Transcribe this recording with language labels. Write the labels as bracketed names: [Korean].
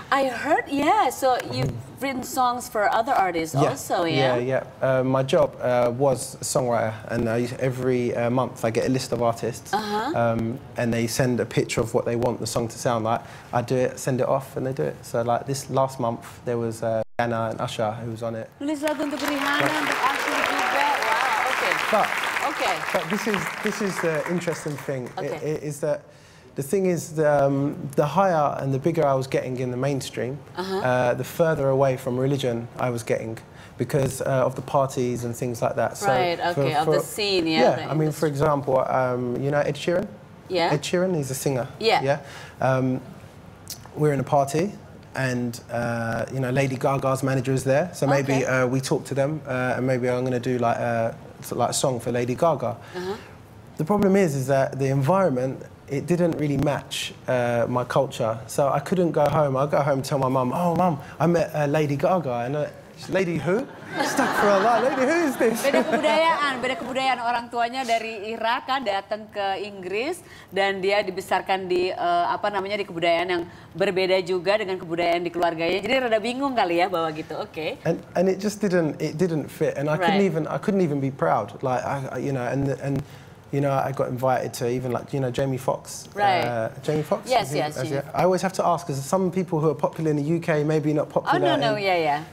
[English] I heard, yeah, so you've written songs for other artists also, yeah? Yeah. My job was a songwriter, and every month I get a list of artists, and they send a picture of what they want the song to sound like. I do it, send it off, and they do it. So like this last month, there was Anna and Usher who was on it. [Indonesian] Nulis lagu untuk Rihanna, untuk Usher juga. [English] Wow, okay. But this is the interesting thing. Is that the thing is the higher and the bigger I was getting in the mainstream, the further away from religion I was getting, because of the parties and things like that. Right. So of the scene. Yeah. I mean, for example, you know Ed Sheeran. Yeah. Ed Sheeran, he's a singer. Yeah. We're in a party. And you know, Lady Gaga's manager is there, so maybe we talk to them, and maybe I'm going to do like a song for Lady Gaga. The problem is that the environment, it didn't really match my culture, so I couldn't go home. I'd go home and tell my mum, "Oh, mum, I met Lady Gaga," and Lady who? Stuck for a lot. Lady who is this? [Indonesian] Beda kebudayaan orang tuanya dari Irak kan datang ke Inggris dan dia dibesarkan di di kebudayaan yang berbeda juga dengan kebudayaan di keluarganya. Jadi rada bingung kali ya bahwa gitu. Oke. [English] And it just didn't fit, and I couldn't even be proud. Like you know, and you know, I got invited to even like, you know, Jamie Foxx. Right. Jamie Foxx? Yes. I always have to ask, because some people who are popular in the UK maybe not popular. Oh, no, yeah.